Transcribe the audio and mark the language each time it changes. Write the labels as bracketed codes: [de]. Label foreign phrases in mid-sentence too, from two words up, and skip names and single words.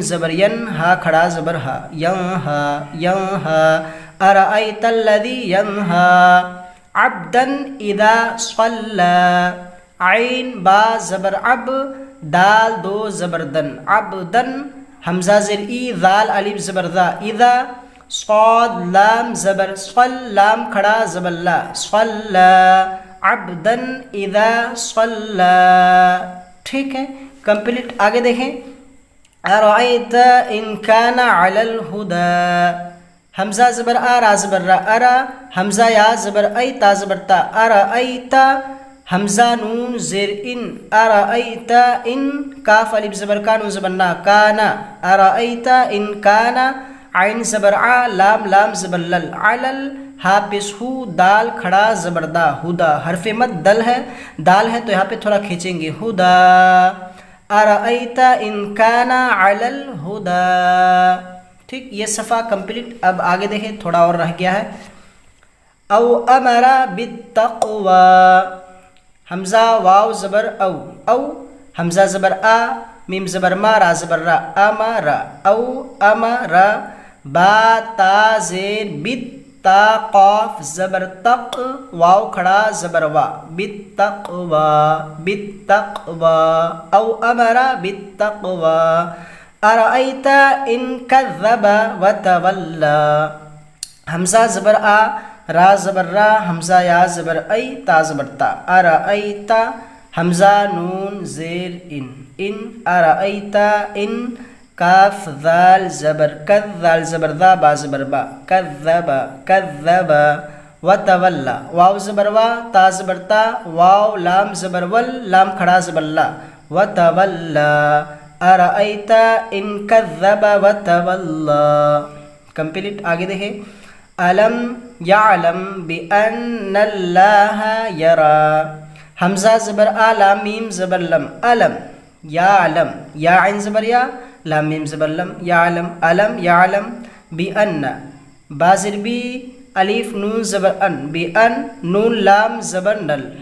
[ur] زبر ین، ہا کھڑا زبر ہا، ینہا، ینہا، [ar] ارأیت الذی ینہا عبدا اذا صلی، [ur] عین با زبر عب، دال دو زبر دن، عبدن حمزہ زر ای، ذال الف زبر ذا، اذا، صاد لام زبر صل، لام کھڑا زبر لا، صلی، [ar] عبدا اذا صلی. [ur] ٹھیک ہے کمپلیٹ. آگے دیکھیں [ar] ارأیت ان کان علی الہدی، [ur] حمزہ زبر آ، را زبر را، ارا حمزہ یا زبر ای، تا زبر تا، ارأیت حمزہ نون زیر ان، [ar] ارأیت ان، [ur] کاف الف زبر کا، نون زبر نا، کانا، [ar] ارأیت ان کانا، [ur] عین زبر آ، لام لام زبر لل، علل ہا پیش ہو، دال کھڑا زبر دا، ہدا، حرف مد دل ہے، دال ہے تو یہاں پہ تھوڑا کھینچیں گے، ہدا، [ar] ارأیت ان کان علی الہدی. [ur] ٹھیک یہ صفحہ کمپلیٹ. اب آگے دیکھیں تھوڑا اور رہ گیا ہے. [ar] او امر بالتقوی، [ur] حمزہ واو زبر او، او حمزہ زبر آ، میم زبر ما، را زبر را، امر، [ar] او امر، [ur] با تا زیر بت، تا قاف زبر تق، واو کھڑا زبر وا، بالتقوی، بالتقوی، [ar] او امر بالتقوی. ارأیت ان کذب وتولی، [ur] حمزہ زبر آ، را زبر را، حمزہ یا زبر ای، تا زبر تا، ارأیت حمزہ نون زیر ان، [ar] ارأیت ان، [ur] کاف ذال زبر کذ، ذال زبر ذا، با زبر با، کذب، کذب، وتولی، واو زبر وا، تا زبر تا، واو لام زبر ول، لام کھڑا زبر لا، وتولی، [ar] ارأیت ان کذب وتولی. [ur] کمپلیٹ. آگے دیکھیں [ar] الم یعلم بان اللہ یرا، [ur] حمزہ زبر آ، لام میم زبر لم، علم، یعلم، یا عین زبر یا، لام میم زبر لم، یعلم، [ar] علم یعلم، [ur] بان با زر بی، الف نون زبر ان، بان نون لام زبر نل،